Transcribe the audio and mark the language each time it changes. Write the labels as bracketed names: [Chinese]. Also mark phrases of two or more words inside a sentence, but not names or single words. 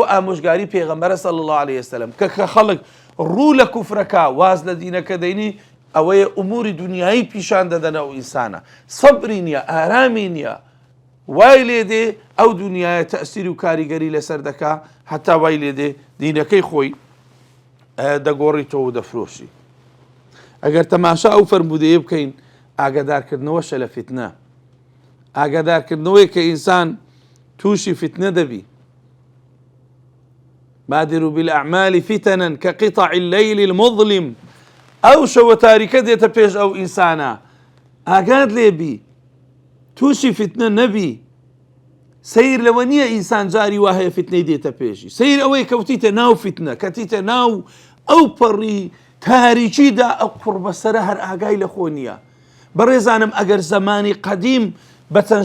[Central Kurdish] ئامۆژگاری پێغەمبەرە [Arabic] صلی الله عليه وسلم [Central Kurdish] کە خەڵک ڕوو لە کوفرەکە واز لە دینەکە دەینی ئەوەیە ئوموری دنیایی پیشان دەدەنەوە ئینسانە سەبری نییە ئارامی نییە وای لێ دێ ئەو دنیایە تەسیری و کاریگەری لەسەر دەکا هەتا وای لێ دێ دینەکەی خۆی دەگۆڕیتەوە و دەفرۆشی ئەگەر تەماشا ئەو فەرمودەیە بکەین ئاگادارکردنەوەشە لە فتنە ئاگادارکردنەوەی کە ئینسان تووشی فتنە دەبی [Arabic] بادروا بالأعمال فتنا كقطع الليل المظلم [Central Kurdish] ئەو شەوە تاریکە دێتە پێش ئەو ئینسانە ئاگاد لێبی تووشی فتنە نەبی سیر لەوە نییە ئینسان جاری وا هەیە فتنەی دێتە پێشی سیر ئەوەی کەوتیتە ناو فتنە کەتیتە ناو ئەو پەڕی تاریکیدا ئەو قوربەسەرە هەر ئاگای لە خۆ نییە بەڕێزانم ئەگەر زەمانی قەدیم بە چەند